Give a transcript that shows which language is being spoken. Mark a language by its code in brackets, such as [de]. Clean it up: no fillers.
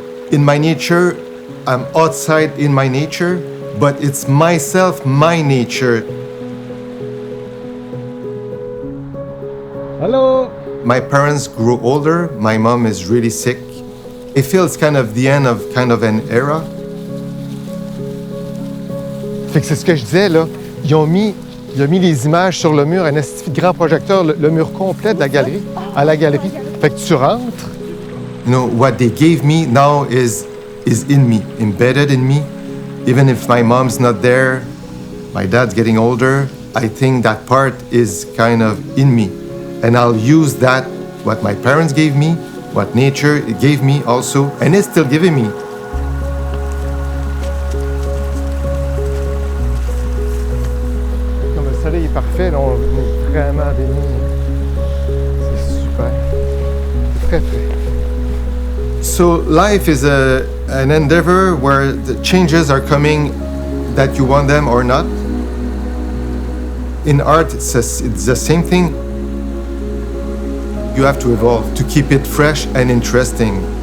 [en] In my nature, I'm outside in my nature, but it's myself, my nature. Hello! My parents grew older, my mom is really sick. It feels kind of the end of kind of an era. [fr] Fait que c'est ce que je disais là, il a mis les images sur le mur, un esti de grand projecteur, le mur complet de la galerie, à la galerie. Fait que tu rentres. [en] What they gave me now is in me, embedded in me. Even if my mom's not there, my dad's getting older, I think that part is kind of in me. And I'll use that, what my parents gave me, what nature gave me also, and it's still giving me. [fr] Comme le soleil est parfait, là, on est vraiment béni. C'est super. C'est très frais. [en] So life is an endeavor where the changes are coming that you want them or not. In art, it's the same thing. You have to evolve to keep it fresh and interesting.